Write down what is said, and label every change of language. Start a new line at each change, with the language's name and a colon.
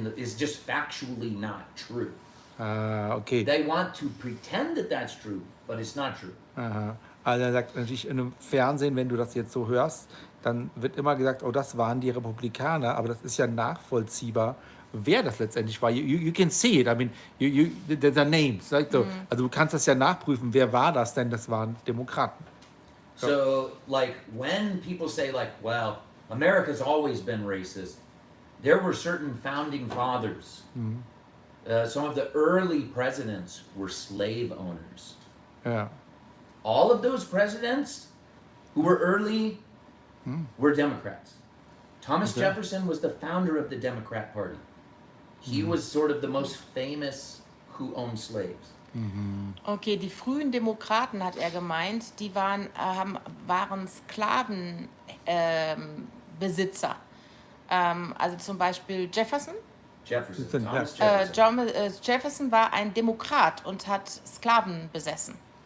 English: It's just factually not true. Okay. They want to pretend that that's true, but it's not true. Aha.
German: Also er sagt natürlich in einem Fernsehen, wenn du das jetzt so hörst, dann wird immer gesagt, oh, das waren die Republikaner, aber das ist ja nachvollziehbar, wer das letztendlich war.
English: You can see it, I mean, the names. Like so.
German: Also du kannst das ja nachprüfen, wer war das denn, das waren Demokraten.
English: So, like, when people say, like, well, America's always been racist, there were certain founding fathers. Some of the early presidents were slave owners.
German: Ja.
English: All of those presidents who were early were Democrats. Thomas Jefferson was the founder of the Democrat Party. He was sort of the most famous who owned slaves.
German: Okay, die frühen Demokraten, hat er gemeint, die waren Sklavenbesitzer. Also zum Beispiel Jefferson. Thomas Jefferson. Jefferson war ein Demokrat und hat Sklaven besessen.